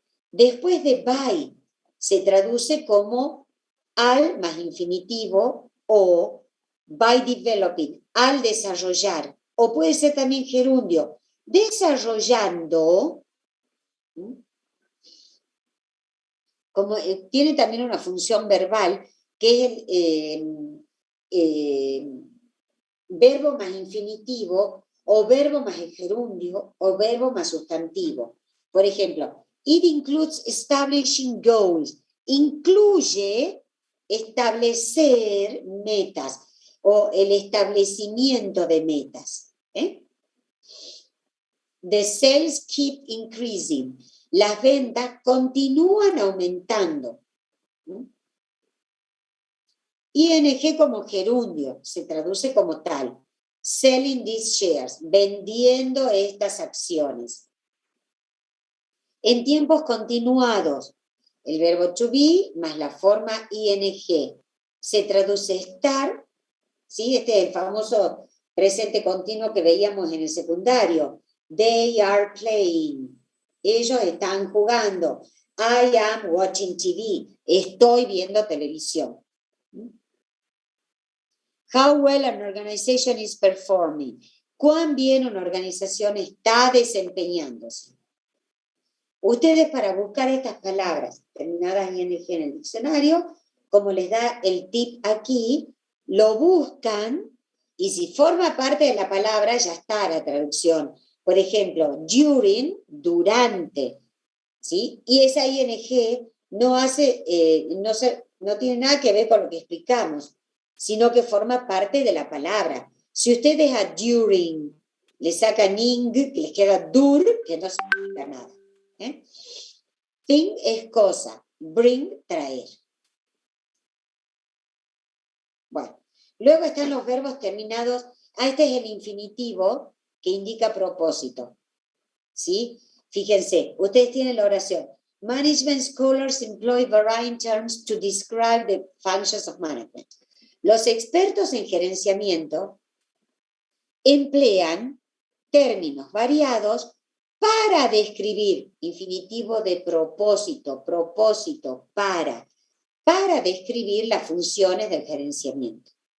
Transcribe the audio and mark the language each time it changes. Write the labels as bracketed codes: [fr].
[es] Después de by, se traduce como al más infinitivo o [en] by developing, [es] al desarrollar, o puede ser también gerundio, desarrollando, como tiene también una función verbal que es el verbo más infinitivo o verbo más el gerundio o verbo más sustantivo. Por ejemplo, [en] it includes establishing goals. [es] Incluye establecer metas o el establecimiento de metas. [en] The sales keep increasing. [es] Las ventas continúan aumentando. ING como gerundio, se traduce como tal. [en] Selling these shares, [es] vendiendo estas acciones. En tiempos continuados, el verbo to be más la forma ing. Se traduce estar, ¿sí? Este es el famoso presente continuo que veíamos en el secundario. [en] They are playing. [es] Ellos están jugando. [en] I am watching TV. [es] Estoy viendo televisión. [en] How well an organization is performing. [es] Cuán bien una organización está desempeñándose. Ustedes, para buscar estas palabras terminadas en ing en el diccionario, como les da el tip aquí, lo buscan y si forma parte de la palabra ya está la traducción. Por ejemplo, during, durante, ¿sí? Y esa ing no tiene nada que ver con lo que explicamos, sino que forma parte de la palabra. Si ustedes a during le sacan ing, que les queda dur, que no significa nada. Thing es cosa, bring, traer. Bueno, luego están los verbos terminados. Este es el infinitivo que indica propósito. ¿Sí? Fíjense, ustedes tienen la oración. [en] Management scholars employ varying terms to describe the functions of management. [es] Los expertos en gerenciamiento emplean términos variados para describir, infinitivo de propósito, para describir las funciones del gerenciamiento.